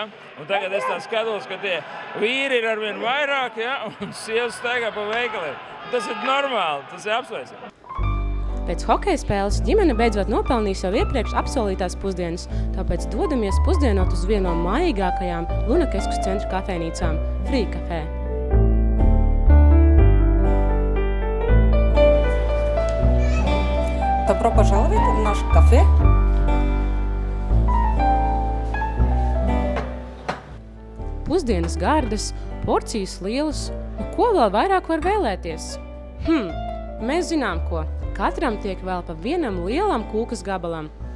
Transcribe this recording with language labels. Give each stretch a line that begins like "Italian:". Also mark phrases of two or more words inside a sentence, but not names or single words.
Latvian: Un tagad es tā skatos, ka tie vīri ir arvien vairāk, ja? Un sievas staigā pa veikaliem. Tas ir normāli, tas ir apsveicami. Pēc hokeja spēles ģimene beidzot nopelnīs jau iepriekš apsolītās pusdienas, tāpēc dodamies pusdienot uz vienu no mājīgākajām Lunakeskus centra kafejnīcām – Free Café.
Russian: Добро пожаловать в наш кафе.
Latvian: Pusdienas gardas, porcijas lielas, ko vēl vairāk var vēlēties? Mēs zinām ko. Katram tiek vēl pa vienam lielam kūkas gabalam.